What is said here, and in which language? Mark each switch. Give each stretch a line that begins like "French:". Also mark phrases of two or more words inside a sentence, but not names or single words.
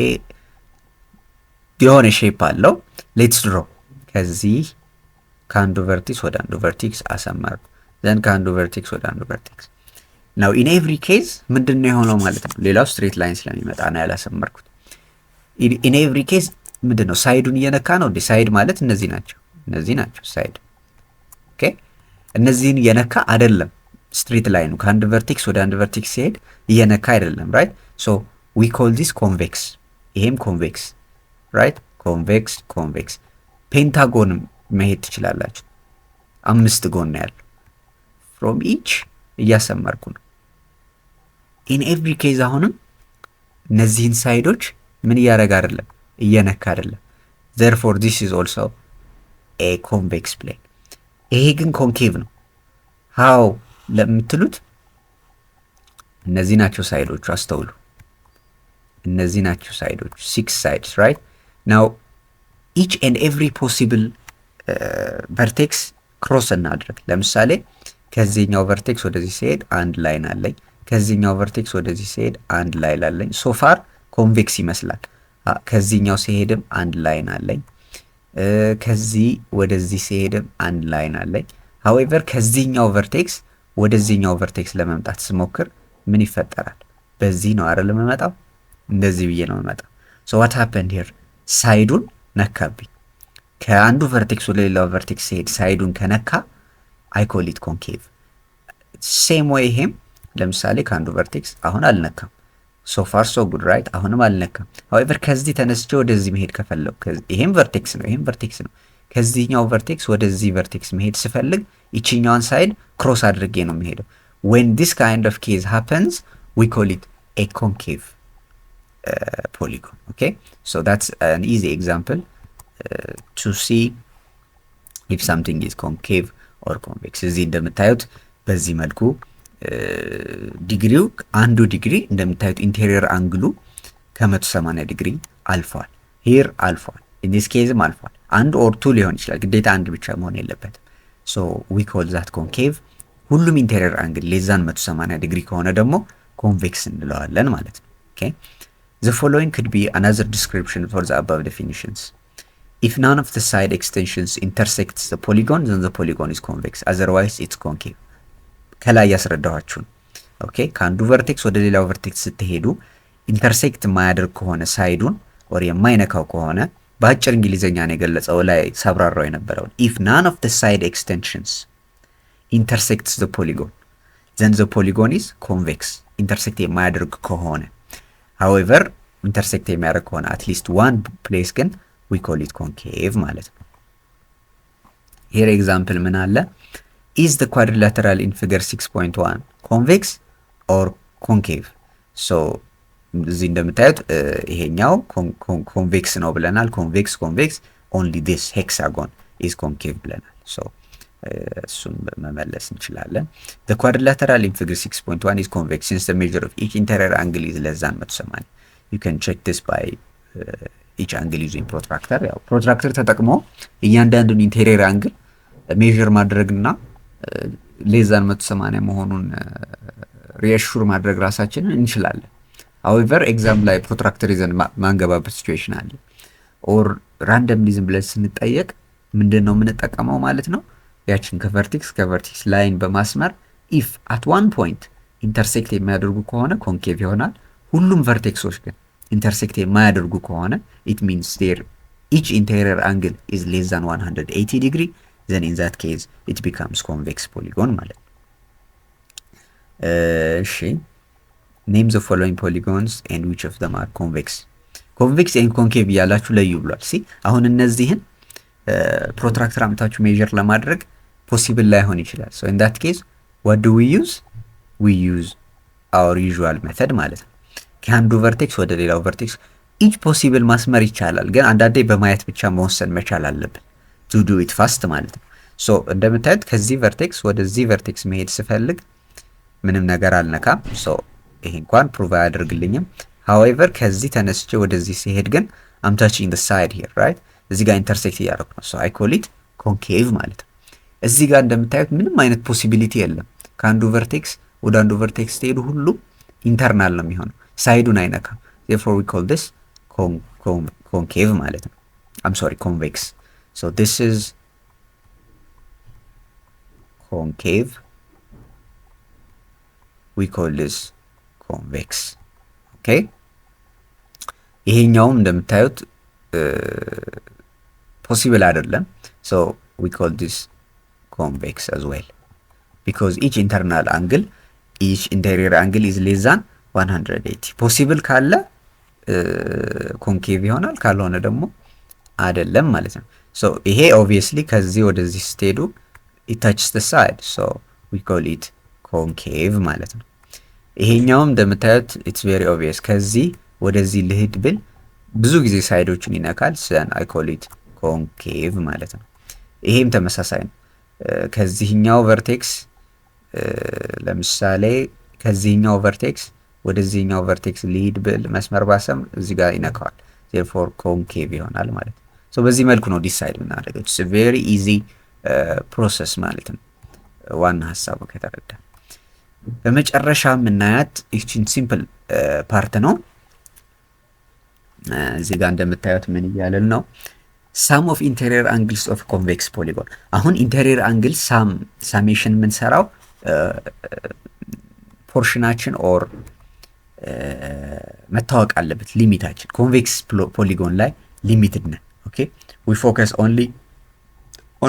Amharic: የሆነ ሼፕ አለው
English: let's draw
Amharic: ከዚህ ከአንዱ vertex ወደ አንዱ vertex አሰመርኩ then ከአንዱ vertex ወደ አንዱ vertex
English: now in every case
Amharic: ምንድነው የሆነው ማለት ነው ሌላው
English: straight line
Amharic: ስለሚመጣ ነው ያላሰመርኩት
English: in every case
Amharic: ምንድነው ሳይዱን እየነካ ነው ሳይድ ማለት እነዚህ ናቸው ሳይድ ኦኬ እነዚህን እየነካ አይደለም
English: straight line
Amharic: ከአንዱ vertex ወደ አንዱ vertex ሲሄድ እየነካ አይደለም
English: right so we call this
Amharic: convex ይሄም
English: convex right convex pentagon
Amharic: መሄድ ትችላላችሁ አምስት ጎን ያለው
English: from each
Amharic: እያሰመርኩ ነው
English: in every case
Amharic: አሁንም እነዚህን ሳይዶች ምን እያደረገ አይደለም እየነካ አይደለም
English: therefore this is also a convex plane
Amharic: ይሄ ግን concave ነው how ለምትሉት እነዚህ ናቸው ሳይዶቹ አስተውሉ እነዚህ ናቸው ሳይዶቹ
English: 6 sides right now each and every possible vertex cross
Amharic: እናድርግ ለምሳሌ ከዚህኛው vertex ወደዚህ ሲሄድ አንድ ላይን አለኝ ከዚህኛው vertex ወደዚህ ሲሄድ አንድ ላይን አለኝ
English: so far convex
Amharic: ይመስላል ከዚህኛው ሲሄድም አንድ ላይን አለኝ ከዚህ ወደዚህ ሲሄድም አንድ ላይን አለኝ። however ከዚህኛው ቨርቴክስ ወደዚህኛው ቨርቴክስ ለመምጣት ስሞክር ምን ይፈጠራል? በዚህ ነው አይደል የምመጣው? እንደዚህ ብዬ ነው የምመጣው።
English: so what happened here?
Amharic: ሳይዱን ነካብኝ። ከአንዱ ቨርቴክስ ወደ ሌላው ቨርቴክስ ሲሄድ ሳይዱን ከነካ
English: I call it concave። same way
Amharic: ይሄም ለምሳሌ ከአንዱ ቨርቴክስ አሁን አልነካም።
English: so far so good right?
Amharic: አሁንም አልነካም። however ከዚህ ተነስቼ ወደዚህ መሄድ ከፈለኩ ይሄም ቨርቴክስ ነው፣ ይሄም ቨርቴክስ ነው። ከዚህኛው ቨርቴክስ ወደዚህ ቨርቴክስ መሄድ ስፈልግ ይችኛውን
English: side cross
Amharic: አድርጌ ነው የሚሄደው።
English: when this kind of case happens we call it a concave polygon. Okay, so that's an easy example to see if something is concave or convex።
Amharic: እዚህ እንደምታዩት በዚህ መልኩ ዲግሪው አንዱ ዲግሪ እንደምታዩት ኢንቴሪየር አንግሉ ከ180 ዲግሪ አልፏል። ሂር አልፏል፣
English: in this caseም
Amharic: አልፏል። አንድ
English: or two
Amharic: ሊሆን ይችላል፣ ግዴታ አንድ ብቻ መሆን የለበትም።
English: so we call that concave።
Amharic: ሁሉም
English: interior angle less than 180 degree
Amharic: ከሆነ ደግሞ ኮንቬክስ እንለዋለን ማለት ነው።
English: okay, the following could be another description for the above definitions. if none of the side extensions intersects the polygon then the polygon is convex, otherwise it's concave።
Amharic: ከላይ ያስረዳኋችሁ ነው። ኦኬ፣ ከአንዱ ቨርቴክስ ወደ ሌላው ቨርቴክስ ስትሄዱ ኢንተርሴክት የማያደርግ ከሆነ ሳይዱን ወር የማይነካው ከሆነ በአጭር እንግሊዘኛ ነው የገለጸው ላይ ሰብራራው የነበረውን
English: if none of the side extensions intersects the polygon then the polygon is convex።
Amharic: ኢንተርሴክት የማያደርግ ከሆነ however ኢንተርሴክት የሚያደርግ ከሆነ
English: at least one place
Amharic: ግን
English: we call it concave
Amharic: ማለት ነው።
English: here example
Amharic: ምን አለ?
English: is the quadrilateral in figure 6.1 convex or concave? so
Amharic: እዚህ እንደምታዩት ይሄኛው ኮንቬክስ ነው ብለናል።
English: ኮንቬክስ only this hexagon is concave
Amharic: ብለናል።
English: so
Amharic: እሱን መመለስ እንችላለን።
English: the quadrilateral in figure 6.1 is convex since the measure of each interior angle is less than 180. you can check this by each angle using protractor።
Amharic: ያው ፕሮትራክተር ተጠቅሞ እያንዳንዱን ኢንቴሪየር አንግል ሜዥር ማድረግና ሌዛን 180 መሆኑን ሪአሹር ማድረግ ራሳችንን እንችላለን። however ኤግዛም ላይ ፕሮትራክተር ይዘን ማንገባበት ሲቹዌሽን አለ።
English: or randomism
Amharic: ብለን ስንጠየቅ ምንድነው የምንጠቀመው ማለት ነው? ያችን ከቨርቴክስ ላይን በማስመር
English: if at one point
Amharic: ኢንተርሴክት የሚያደርጉ ከሆነ ኮንኬቭ ይሆናል። ሁሉም ቨርቴክሶች ግን ኢንተርሴክት የማያደርጉ ከሆነ
English: it means their each interior angle is less than 180 degree, then in that case it becomes convex polygon
Amharic: ማለት ነው።
English: እሺ name the following polygons and which of them are convex and concave
Amharic: ያላችሁ ለዩ ብሏል። ሲ አሁን እነዚህን ፕሮትራክተር አምታችሁ ሜጀር ለማድረግ ፖሲብል ላይሆን ይችላል።
English: so in that case what do we use our usual method
Amharic: ማለት ነው። ከአንዱ ቨርቴክስ ወደ ሌላው ቨርቴክስ
English: each possible
Amharic: ማስመር ይቻላል፣ ግን አንዳንዴ በማየት ብቻ መወሰን መቻል አለብን
English: to do it fast
Amharic: ማለት ነው። so እንደምታዩት ከዚህ ቨርቴክስ ወደዚህ ቨርቴክስ መሄድ ስፈልግ ምንም ነገር አልነካም። so ይሄ እንኳን ፕሩቭ አያደርግልኝም። however ከዚህ ተነስቼ ወደዚህ ሲሄድ ግን
English: I'm touching the side here right?
Amharic: እዚህ ጋር ኢንተርሴክት እያደረኩ ነው።
English: so I call it concave
Amharic: ማለት ነው። እዚህ ጋር እንደምታዩት ምንም አይነት ፖሲቢሊቲ የለም። ከአንዱ ቨርቴክስ ወደ አንዱ ቨርቴክስ ስትሄዱ ሁሉ ኢንተርናል ነው የሚሆነው፣ ሳይዱን አይነካም።
English: therefore we call this concave
Amharic: ማለት ነው።
English: I'm sorry, convex. so this is concave, we call this convex. okay,
Amharic: ይሄኛውም እንደምታዩት ፖሲብል አይደለም።
English: so we call this convex as well because each interior angle is less than 180.
Amharic: ፖሲብል ካለ ኮንኬቭ ይሆናል፣ ካልሆነ ደግሞ አይደለም ማለት ነው። so ይሄ obviously ከዚህ ወደዚህ ስትሄዱ
English: it touches the side, so we call it concave
Amharic: ማለት ነው። ይሄኛውም እንደምታዩት
English: it's very obvious
Amharic: ከዚህ ወደዚህ ልሂድ ብል ብዙ ጊዜ ሳይዶችን ይነካል፣
English: then I call it concave
Amharic: ማለት ነው። ይሄም ተመሳሳይ ነው። ከዚህኛው ቨርቴክስ ለምሳሌ ከዚህኛው ቨርቴክስ ወደዚህኛው ቨርቴክስ ሊድ ብል መስመር ባሰም እዚህ ጋር ይነካዋል፣ therefore concave ይሆናል ማለት ነው። so በዚህ መልኩ ነው ዲሳይድ የምናደርገው።
English: it's a very easy process
Amharic: ማለት ነው ዋና ሐሳቡ ከተረዳ። በመጨረሻ የምናያት እቺን ሲምፕል ፓርት ነው። እዚህ ጋር እንደምታዩት ምን እያለን ነው?
English: sum of interior angles of convex polygon።
Amharic: አሁን
English: interior angle summation
Amharic: የምንሰራው ፖርሽናችን ኦር መታወቅ አለበት ሊሚታችን። ኮንቬክስ ፖሊጎን ላይ ሊሚትድ ነን።
English: okay we focus only on